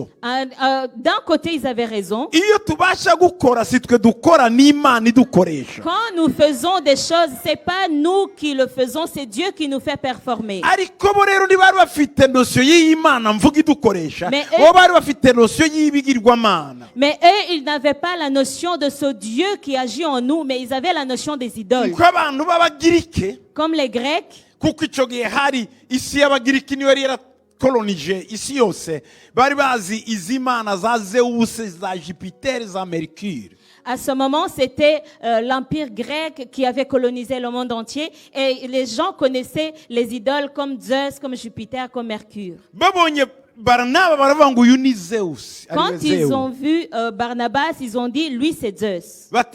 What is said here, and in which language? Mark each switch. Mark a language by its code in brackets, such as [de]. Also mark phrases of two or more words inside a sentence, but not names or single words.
[fr] D'un côté, ils avaient raison. Quand nous faisons des choses, ce n'est pas nous qui le faisons, c'est Dieu qui nous fait performer. Mais eux, ils n'avaient pas la notion de ce Dieu qui agit en nous, mais ils avaient la notion des idoles. Comme les Grecs. [rw] Kuko icyo gihe hari isi y'abagiriki niyo yari yarakolonije isi yose, bari bazi izi mana za Zeus, za Jupiter, za Mercure. [fr] À ce moment, c'était l'empire grec qui avait colonisé le monde entier, et les gens connaissaient les idoles comme Zeus, comme Jupiter, comme Mercure. Quand ils ont vu Barnabas, ils ont dit, lui c'est Zeus.